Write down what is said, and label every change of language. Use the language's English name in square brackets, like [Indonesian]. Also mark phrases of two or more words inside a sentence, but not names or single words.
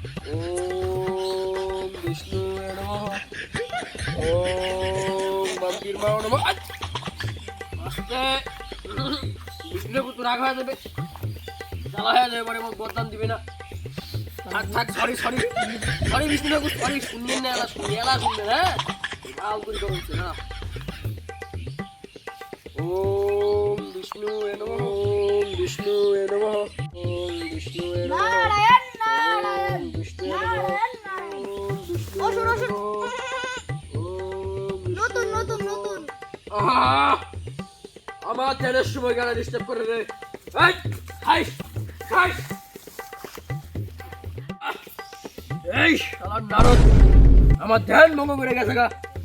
[Sanskrit] ওম বিষ্ণু নমঃ। ওম মাম্পির মা নমঃ। [Bangla] আস্তে বিষ্ণু পুত্র রাগ হয়ে যাবে, জ্বালা হয়ে যাবে, পরে মোক বরদান দিবে না। থাক থাক, [English] sorry sorry sorry [Bangla] বিষ্ণু ঠাকুর, সরি। শুনলেন না, এলা শুনলেন। হ্যাঁ ভাল করে করছে না। [Sanskrit] ওম বিষ্ণু নমঃ। ওম বিষ্ণু নমঃ। ওম বিষ্ণু নমঃ। नारायण नारायण ওম বিষ্ণু নমঃ। नारायण नारायण ওম বিষ্ণু [Bangla] অসুর, অসুর। [Sanskrit] নমঃ। ওম [Bangla] নতুন নতুন নতুন আহা! আমার ধ্যানের সময় গাড়ি ডিস্টার্ব করে রে। এই হাই হাই। এই শালার নারদ আমার ধ্যান ভঙ্গ করে গেছে গা।